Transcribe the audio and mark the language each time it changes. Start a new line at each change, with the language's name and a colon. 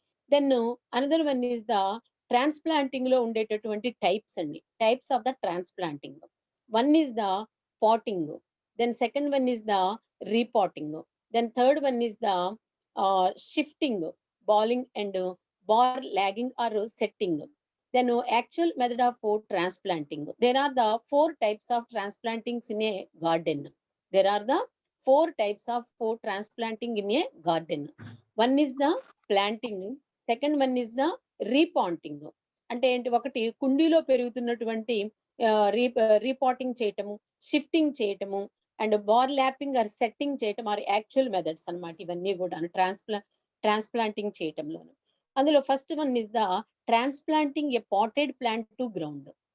English: Then another one is the ట్రాన్స్‌ప్లాంటింగ్‌లో ఉండేటటువంటి types అండి. Types of the transplanting. One is the potting. Then second one is the repotting. Then third one is the shifting, balling and bar lagging or setting. Then actual method of transplanting. There are the 4 types of transplantings in a garden. There are the 4 types of transplanting in a garden. One is the planting, second one is the repotting.
Telugu: అంటే ఏంటి, ఒకటి కుండీలో పెరుగుతున్నటువంటి repotting చేయటము, shifting చేయటము and bar lapping are setting చేయటం are actual methods అన్నమాట. ఇవన్నీ కూడా ట్రాన్స్ప్లాంటింగ్ చేయటంలోను.
English: అందులో first one is the transplanting a potted plant to ground.